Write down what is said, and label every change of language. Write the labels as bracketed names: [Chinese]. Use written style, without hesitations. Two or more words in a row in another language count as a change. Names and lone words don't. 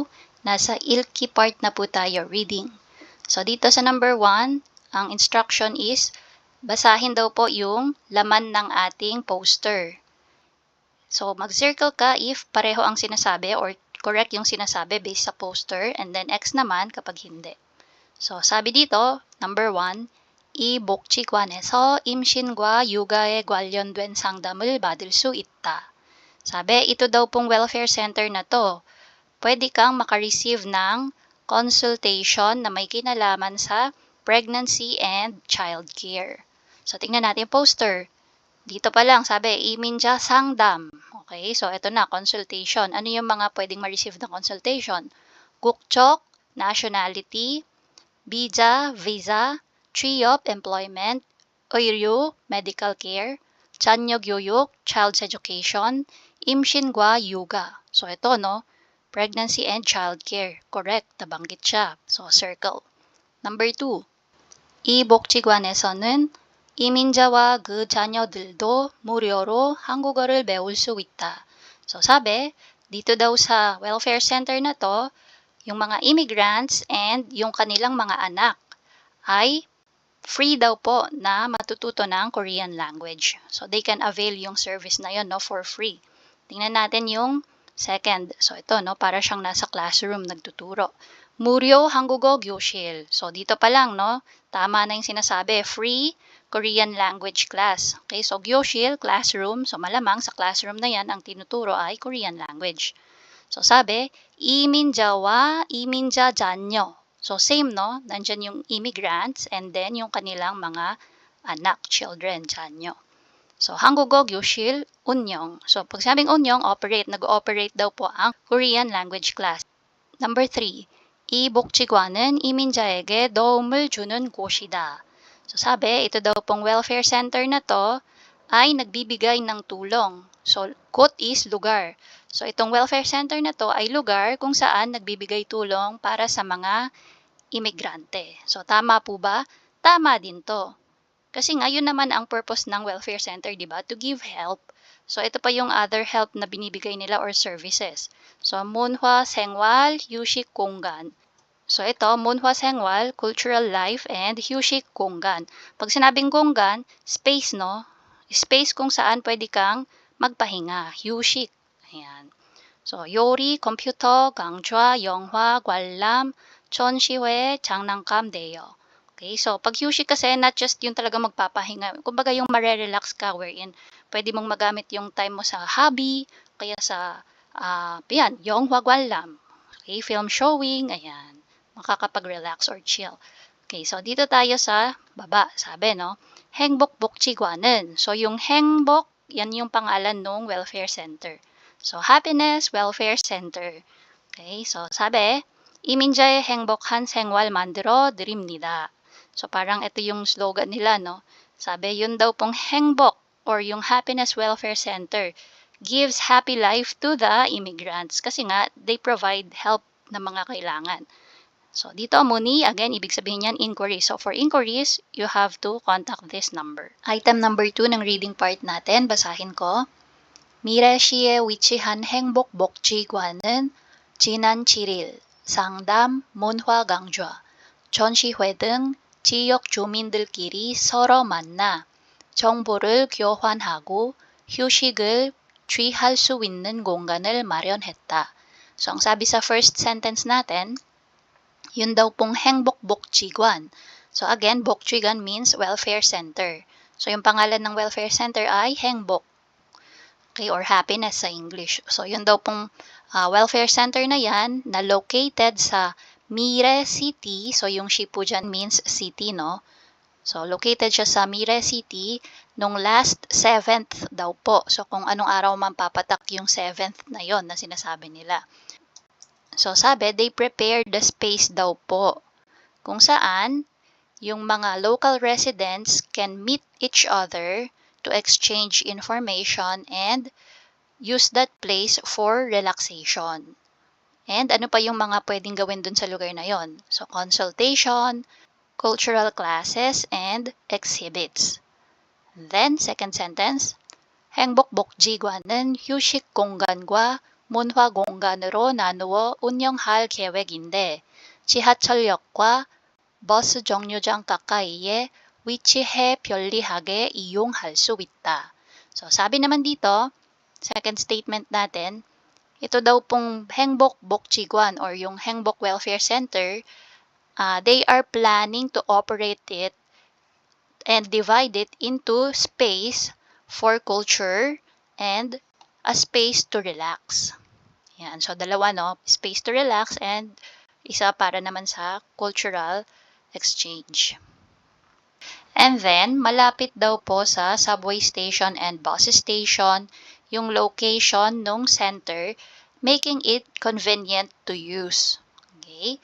[Filipino] Nasa ILKI part na po tayo, reading. So dito sa number 1, ang instruction is, basahin daw po yung laman ng ating poster. So mag-circle ka if pareho ang sinasabi or correct yung sinasabi based sa poster, [English] and then [Filipino] X naman kapag hindi. So sabi dito, number 1, [Korean] 이 복지관에서 임신과 육아에 관련된 상담을 받을 수 있다. [Filipino] Sabi, ito daw pong welfare center na to. Pwede kang makareceive ng consultation na may kinalaman sa [English] pregnancy and child care. [Filipino] So, tingnan natin yung poster. Dito pa lang, sabi, [Korean] 이민자 상담. [Filipino] Okay, so ito na, consultation. Ano yung mga pwedeng ma-receive ng consultation? [Korean] 국적, [English] nationality, visa, [Korean] 취업, employment, 의료, [English] medical care, 자녀교육, child's education, [Korean] 임신과 육아. [Filipino] So ito, no? [English] Pregnancy and child care. [Filipino] Correct, nabanggit siya. So circle. Number 2. [Korean] 이 복지관에서는 이민자와 그 자녀들도 무료로 한국어를 배울 수 있다. [Filipino] So sabi, dito daw sa [English] welfare center [Filipino] na to, yung mga immigrants and yung kanilang mga anak ay free daw po na matututo ng [English] Korean language. So they can avail yung service [Filipino] na yon, no, [English] for free. [Filipino] Tingnan natin yung second. So ito, no, para siyang nasa classroom nagtuturo. [Korean] 무료 한국어 교실. [Filipino] So dito pa lang, no, tama na yung sinasabi, [English] free Korean language class. [Filipino] Okay, so 교실, classroom. So malamang sa classroom na yan ang tinuturo ay [English] Korean language. [Filipino] So sabi, [Korean] 이민자와 이민자 자녀. [Filipino] So same, no? Nandyan yung immigrants [English] and then [Filipino] yung kanilang mga anak, children, [Korean] 자녀. So 한국어 교실 운영. [Filipino] So pag sabing 운영, nag-ooperate daw po ang [English] Korean language class. [Filipino] Number 3. [Korean] 이 복지관은 이민자에게 도움을 주는 곳이다. [Filipino] So sabi, ito daw pong [English] welfare center [Filipino] na to ay nagbibigay ng tulong. So, kot is lugar. So, itong [English] welfare center [Filipino] na to ay lugar kung saan nagbibigay tulong para sa mga imigrante. So, tama po ba? Tama din to. Kasi nga, yun naman ang purpose ng [English] welfare center, [Filipino] di ba? [English] To give help. So, [Filipino] ito pa yung [English] other help [Filipino] na binibigay nila or services. So, [Korean] 문화, 생활, 휴식 공간. [Filipino] So, ito, [Korean] 문화 생활, [English] cultural life, and [Korean] 휴식 공간. [Filipino] Pag sinabing 공간, space, no? Space kung saan pwede kang magpahinga. 휴식. Ayan. So, [Korean] 요리, computer, 강좌, 영화, 관람, 전시회, 장난감, 대여. [Filipino] Okay, so pag 휴식 kasi, [English] not just [Filipino] yung talaga magpapahinga. Kumbaga yung marerelax ka wherein pwede mong magamit yung time mo sa hobby, kaya sa, yan, [Korean] 영화 관람. [English] Okay, film showing, [Filipino] ayan. Makakapag- [English] relax or chill. [Filipino] Okay, so dito tayo sa baba. Sabi, no? 행복복지관은. So, yung 행복, yan yung pangalan ng [English] welfare center. So, happiness welfare center. [Filipino] Okay, so sabi, [Korean] 이민자의 행복한 생활 만들어 드립니다. [Filipino] So, parang ito yung slogan nila, no? Sabi, yun daw pong [English] 행복 [Filipino] or yung [English] happiness welfare center gives happy life to the immigrants. [Filipino] Kasi nga, [English] they provide help [Filipino] na mga kailangan. So, dito muni, again, ibig sabihin yan, [English] inquiries. So, for inquiries, you have to contact this number. [Filipino] Item number 2 ng reading part natin, basahin ko. [Korean] 미래시에 위치한 행복복지관은 지난 7일 상담, 문화 강좌, 전시회 등 지역 주민들끼리 서로 만나 정보를 교환하고 휴식을 취할 수 있는 공간을 마련했다. [Filipino] So, ang sabi sa first sentence natin, yun daw pong 행복복지관. [English] So again, 복지관 means welfare center. [Filipino] So yung pangalan ng [English] welfare center [Filipino] ay 행복. Okay, or happiness sa English. So yun daw pong [English] welfare center [Filipino] na yan na located sa Mire City. So yung shi po dyan means city, no? So located siya sa Mire City nung last 7th daw po. So kung anong araw man papatak yung 7th na yon na sinasabi nila. So sabi, [English] they prepared the space [Filipino] daw po kung saan yung mga [English] local residents can meet each other to exchange information and use that place for relaxation. [Filipino] And ano pa yung mga pwedeng gawin dun sa lugar na yon? [English] So consultation, cultural classes, and exhibits. Then, second sentence, [Korean] 행복 복지관은 휴식 공간과 문화 공간으로 나누어 운영할 계획인데 지하철역과 버스 정류장 가까이에 위치해 편리하게 이용할 수 있다. [Filipino] So, sabi naman dito, [English] second statement [Filipino] natin, ito daw pong [English] Hengbok Bokjiguan [Filipino] or yung [English] Hengbok Welfare Center, they are planning to operate it and divide it into space for culture and a space to relax. [Filipino] Yan. So, dalawa, no? [English] Space to relax and [Filipino] isa para naman sa [English] cultural exchange. And then, [Filipino] malapit daw po sa [English] subway station and bus station yung location ng center, making it convenient to use. Okay?